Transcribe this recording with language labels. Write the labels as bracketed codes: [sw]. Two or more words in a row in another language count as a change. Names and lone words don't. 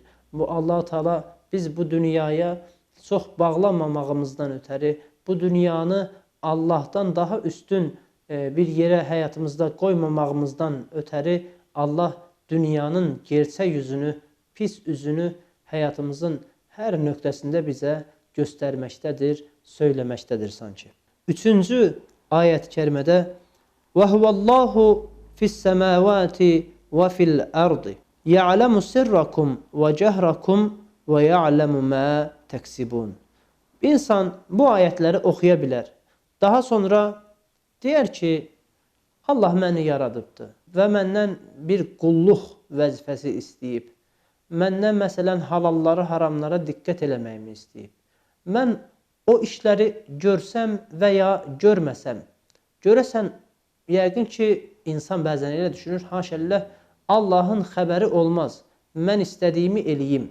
[az] Bu Allah-u Teala biz bu dünyaya çox bağlanmamağımızdan ötəri, bu dünyanı Allahdan daha üstün bir yerə həyatımızda qoymamağımızdan ötəri Allah dünyanın gerçək yüzünü, pis üzünü həyatımızın hər nöqtəsində bizə göstərməkdədir, söyləməkdədir sanki. Üçüncü ayət-i kərimədə [ar] وَهُوَاللّٰهُ فِي السَّمَاوَاتِ وَفِي الْأَرْضِ يَعْلَمُ سِرَّكُمْ وَجَهْرَكُمْ وَيَعْلَمُ مَا تَكْسِبُونَ. [az] Bir insan bu ayətləri oxuya bilər. Daha sonra deyər ki, Allah məni yaradıbdır və məndən bir qulluq vəzifəsi istəyib. Məndən məsələn halalları, haramlara diqqət eləməyimi istəyib. Mən o işləri görsəm və ya görməsəm, görəsən, yəqin ki, insan bəzən elə düşünür, haşəlləh, Allahın xəbəri olmaz, mən istədiyimi eləyim.